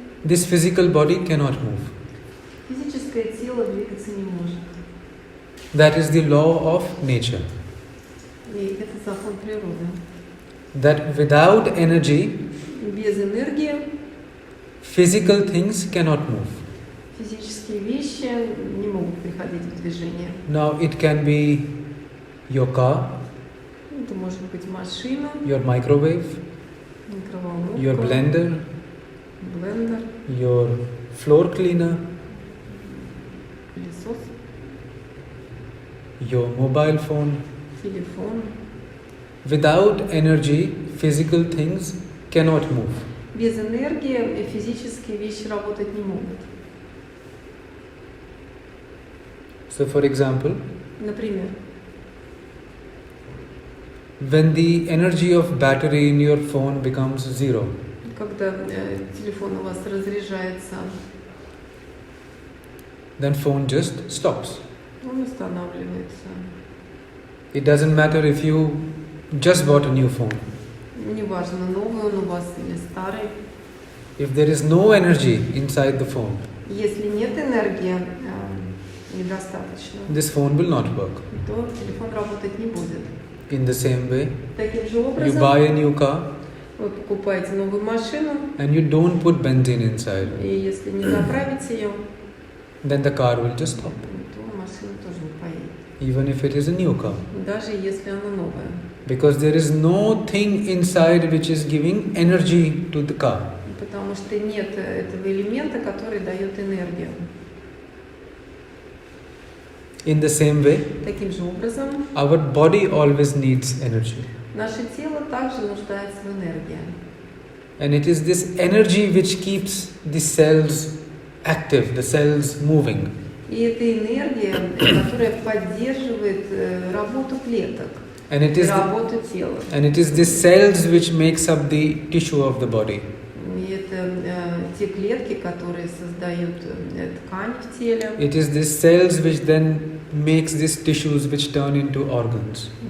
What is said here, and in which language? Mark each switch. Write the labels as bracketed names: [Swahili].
[English] this physical body cannot move. [Russian] физическое тело двигаться не может. [English] That is the law of nature. [Russian] И это закон природы. [English] That without energy, [Russian] Без энергии [English] physical things cannot move. [Russian] Физические вещи не могут приходить в движение. [English] Now it can be your car, [Russian] Это может быть машина, [English] your microwave, [Russian] микроволновка, [English] your blender, [Russian] блендер, [English] your floor cleaner, [Russian] пылесос, [English] your mobile phone. [Russian] телефон. [English] Without energy, physical things cannot move. [Russian] Без энергии физические вещи работать не могут. [English] So, for example, [Russian] Например, [English] when the energy of battery in your phone becomes zero, [Russian] когда телефон у вас разряжается, [English] then phone just stops. [Russian] он останавливается. [English] It doesn't matter if you just bought a new phone. [Russian] Неважно, новый он у вас или старый. [English] If there is no energy inside the phone, [Russian] Если нет энергии недостаточно, [English] this phone will not work. [Russian] то телефон работать не будет. [English] In the same way, [Russian] Таким же [English] you [Russian] образом, [English] buy a new car [Russian] вы покупаете новую машину, [English] and you don't put benzene inside, [Russian] и если не заправите ее, [English] then the car will just stop, [Russian] то машина тоже не поедет. [English] even if it is a new car. [Russian] Даже если она новая. [English] Because there is no thing inside which is giving energy to the car. [Russian] Потому что нет этого элемента, который дает энергию. [English] In the same way, [Russian] Таким же образом, [English] our body always needs energy. [Russian] наше тело также нуждается в энергии. [English] And it is this energy which keeps the cells active, the cells moving. [Russian] И это энергия, которая поддерживает работу клеток, [English] And it is [Russian] работу тела. [English] the cells which makes up the tissue of the body. [Russian] И это те клетки, которые создают ткань в теле. [English] It is these cells which then makes these tissues which turn into organs.